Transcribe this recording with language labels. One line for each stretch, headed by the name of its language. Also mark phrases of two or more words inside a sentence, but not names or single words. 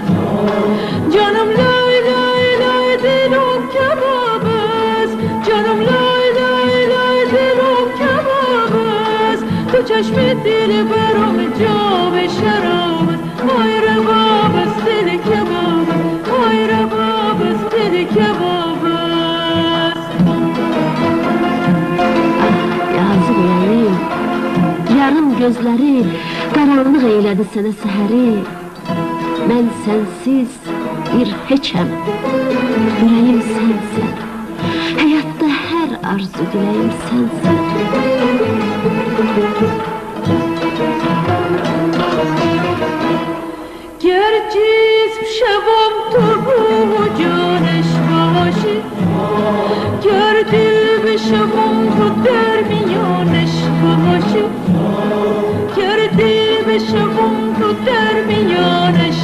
Persian: جانم لای لای لای دلم کباب است، جانم لای لای لای دلم کباب است. تو چشم دل برام جام شراب است، آی رباب است دل کباب است، آی رباب است دل کباب است.
Azerbaijani: Yarım gözləri qaranlıq eylədi sənə səhəri. Mən sənsiz bir heçəm, ürəyim sənsən. Həyatda hər arzu diləyim sənsən.
Persian: گر جسم شوم تو روح و جانش باشی، گر دل بشوم تو در میانش باشی، گر دل بشوم تو در میانش